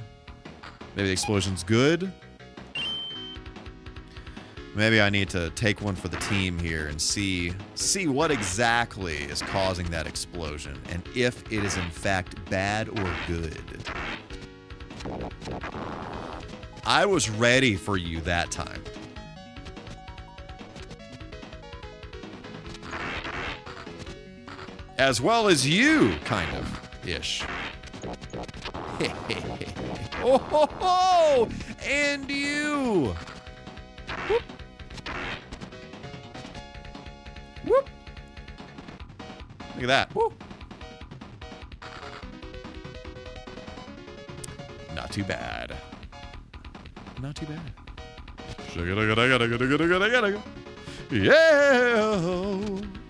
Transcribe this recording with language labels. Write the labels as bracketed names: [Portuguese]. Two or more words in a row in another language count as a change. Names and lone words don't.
[English] Maybe the explosion's good? Maybe I need to take one for the team here and see what exactly is causing that explosion, and if it is in fact bad or good. I was ready for you that time. As well as you, kind of, ish. Oh ho ho! And you! Whoop. Whoop. Look at that. Whoop. Not too bad. Not too bad. Yeah!